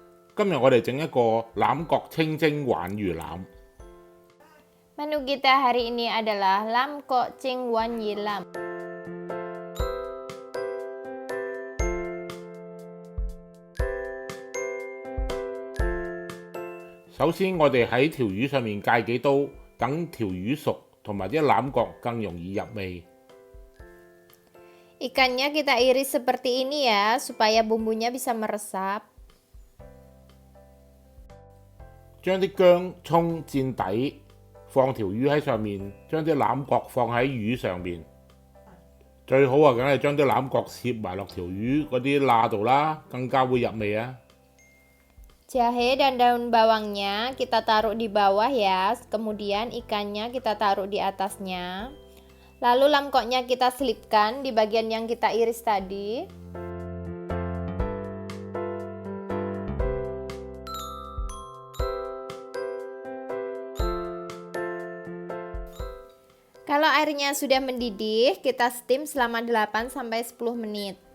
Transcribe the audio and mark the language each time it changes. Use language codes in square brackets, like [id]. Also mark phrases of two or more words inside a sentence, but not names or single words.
[yue] 今日我哋整一個欖角清蒸鯇魚腩。 [id] Menu kita hari ini adalah lam kok cing wan yi lam. [yue] 首先我哋喺條魚上面戒幾刀，等條魚熟同埋啲欖角更容易入味。 [id] Ikannya kita iris seperti ini ya, supaya bumbunya bisa meresap. [yue] 將啲薑葱墊底，放條魚喺上面，將啲欖角放喺魚上面。最好啊，梗係將啲欖角攝埋落條魚嗰啲罅度啦，更加會入味啊！ [id] Jahe dan daun bawangnya kita taruh di bawah ya, kemudian ikannya kita taruh di atasnya. Lalu lamkoknya kita selipkan di bagian yang kita iris tadi. Kalau airnya sudah mendidih, kita steam selama 8-10 menit.